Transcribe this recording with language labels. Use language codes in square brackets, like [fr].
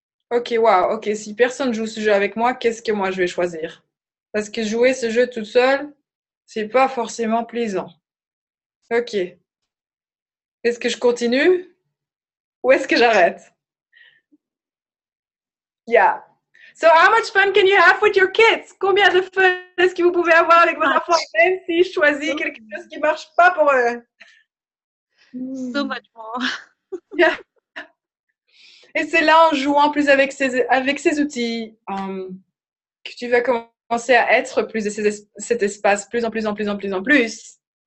[fr] Ok, wow, ok, si personne joue ce jeu avec moi, qu'est-ce que moi je vais choisir? Parce que jouer ce jeu toute seule, c'est pas forcément plaisant. Ok. Est-ce que je continue ou est-ce que j'arrête? [en] Yeah. So, how much fun can you have with your kids? [fr] Combien de fun est-ce que vous pouvez avoir avec vos enfants, même si je choisis quelque chose qui marche pas pour eux? [en] So much more. Yeah. [fr] Et c'est là, en jouant plus avec ces outils, que tu vas commencer à être plus de cet espace, plus en plus en plus en plus en plus.